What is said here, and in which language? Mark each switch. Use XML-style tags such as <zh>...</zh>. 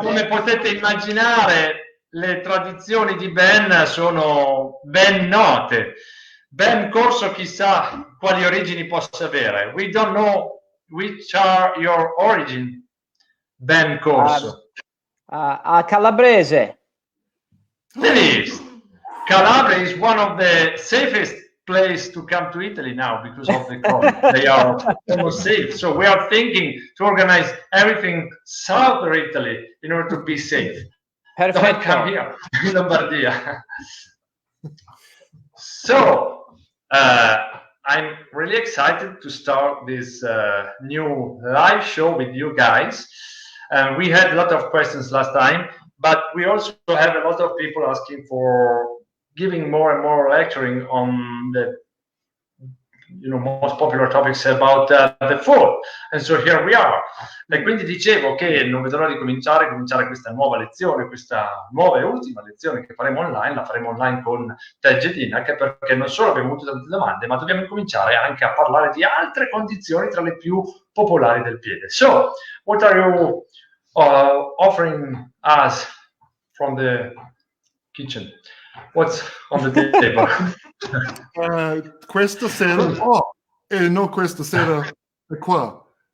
<it>come potete immaginare, le tradizioni di Ben sono ben note. Ben Corso chissà quali origini possa avere.</it> <en>We don't know which are your origin, Ben Corso.</en> <it>A calabrese. Benissimo.</it> <en>Calabria is one of the safest place to come to Italy now because of the COVID. They are almost safe. So we are thinking to organize everything south of Italy in order to be safe.</en> <it>Perfetto.</it> <en>Don't come here in Lombardia. So I'm really excited to start this new live show with you guys. We had a lot of questions last time, but we also have a lot of people asking for giving more and more lecturing on the most popular topics about the food. And so here we are.</en> <it>E quindi dicevo che non vedo l'ora di cominciare questa nuova lezione, questa nuova e ultima lezione che faremo online, la faremo online con Ted Jedynak, perché non solo abbiamo avuto tante domande, ma dobbiamo incominciare anche a parlare di altre condizioni tra le più popolari del piede.</it> <en>So, what are you offering us from the kitchen? What's on the table?</en> <it>Questa sera, no, questa sera è qua.</it>